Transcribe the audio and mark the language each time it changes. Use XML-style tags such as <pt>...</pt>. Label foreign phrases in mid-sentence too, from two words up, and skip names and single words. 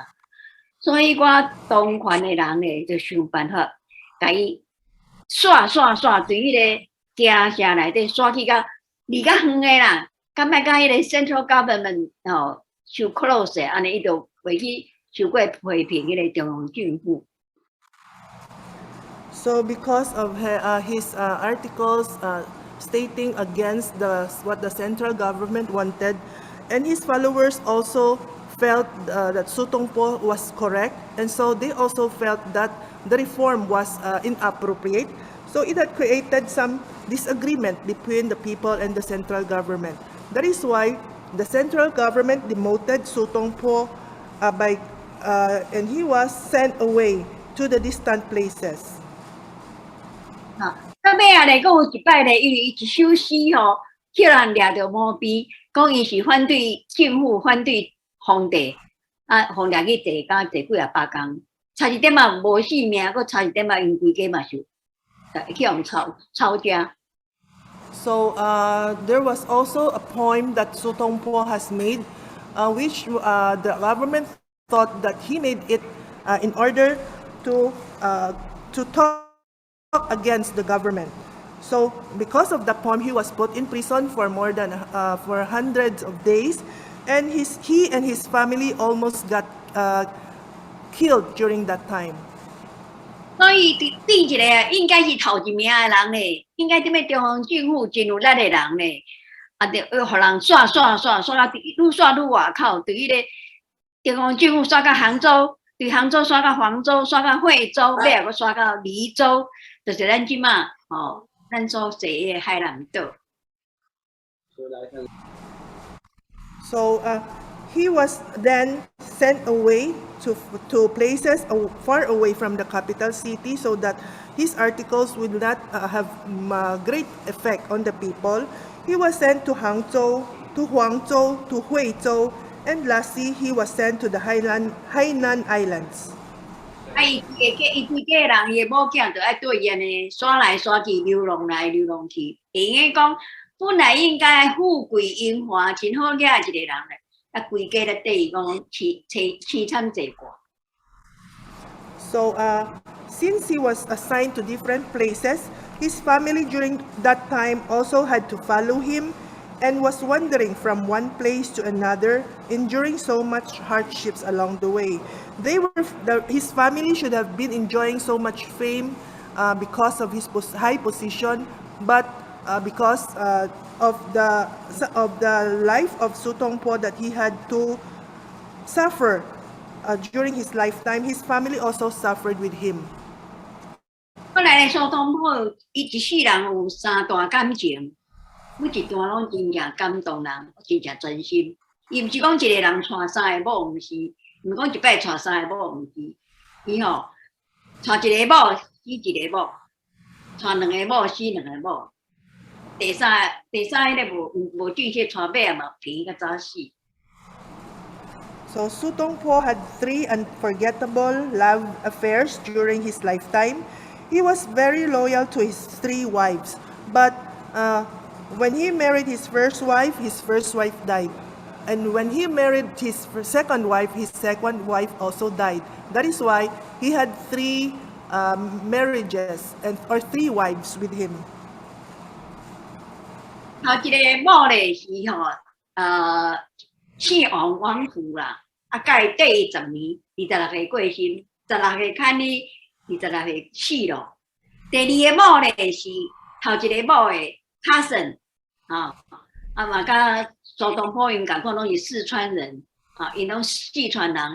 <nan>所以我当权的人咧，就想办法，甲伊刷，对迄个城市内底刷去到离较远的啦，甲莫甲迄个</nan> <en>central government</en> <nan>受 close 安尼，伊就袂去受过批评迄个中央政府。</nan> <en>So because of his articles stating against what the central government wanted, and his followers also felt that Su Tongpo was correct, and so they also felt that the reform was inappropriate. So it had created some disagreement between the people and the central government. That is why the central government demoted Su Tongpo and he was sent away to the distant places.</en> <nan>到尾咧，佫有一摆咧，伊一首诗吼，叫人掠着毛边，讲伊是反对政府、反对皇帝，互掠去坐监坐几百工，差一点仔无性命，佫差一点仔因规家嘛是去互抄家。</nan> <en>So there was also a poem that Su Tongpo has made, which the government thought that he made it in order to talk against the government. So because of the poem, he was put in prison for more than for hundreds of days, and he and his family almost got killed during that time.</en> <nan>所以对一个应该是头一名的人咧，应该踮咧中央政府真有力的人咧，就互人刷到愈刷愈外口，对迄个中央政府刷到杭州，对杭州刷到黄州，刷到惠州，尾仔佫刷到黎州，就是咱即马咱所坐的海南岛。</nan> <en>So he was then sent away to places far away from the capital city, so that his articles would not have great effect on the people. He was sent to Hangzhou, to Huangzhou, to Huizhou, and lastly he was sent to the Hainan Islands.</en> <nan>伊规家人，伊的某囝就爱对伊安尼刷来刷去，流浪来流浪去。会用讲本来应该富贵荣华、真好惹一个人咧，啊，规家咧对伊讲凄惨济寡。</nan> <en>So, since he was assigned to different places, his family during that time also had to follow him and was wandering from one place to another, enduring so much hardships along the way. His family should have been enjoying so much fame because of his high position, but because of the life of Sutongpo that he had to suffer during his lifetime, his family also suffered with him.</en> <nan>后来咧，苏东坡伊一世人有三段感情，每一段拢真正感动人，真正真心。伊毋是讲一个人娶三个某，毋是，毋是讲一摆娶三个某，毋是。伊吼娶一个某死一个某，娶两个某死两个某。第三迄个无正式娶尾啊嘛，平较早死。</nan> <en>So Sutongpo had 3 unforgettable love affairs during his lifetime. He was very loyal to his 3 wives, but when he married his first wife died. And when he married his second wife also died. That is why he had 3 marriages or 3 wives with him.</en> <nan>头一个某咧是姓王府啦，啊，甲伊缀伊10年，26岁过身，16岁看你26岁死咯。第二个某咧是头一个某的 cousin， 嘛甲苏东坡因共款拢是四川人，因拢四川人。</nan>